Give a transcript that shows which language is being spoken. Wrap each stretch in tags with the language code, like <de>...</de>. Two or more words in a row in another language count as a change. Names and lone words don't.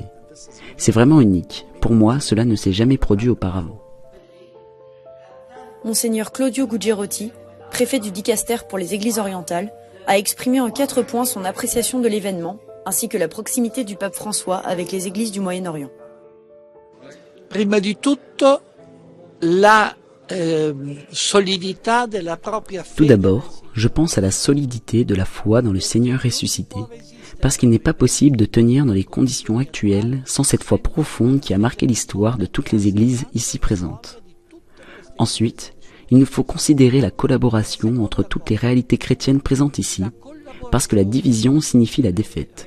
<fr>C'est vraiment unique. Pour moi, cela ne s'est jamais produit auparavant. Monseigneur Claudio Gugerotti, préfet du Dicaster pour les Églises orientales, a exprimé en 4 points son appréciation de l'événement, ainsi que la proximité du pape François avec les églises du Moyen-Orient.</fr> <it>Prima di tutto, la solidità della propria fede.</it> <fr>Tout d'abord, Je pense à la solidité de la foi dans le Seigneur ressuscité, parce qu'il n'est pas possible de tenir dans les conditions actuelles sans cette foi profonde qui a marqué l'histoire de toutes les églises ici présentes. Ensuite, il nous faut considérer la collaboration entre toutes les réalités chrétiennes présentes ici, parce que la division signifie la défaite.</fr>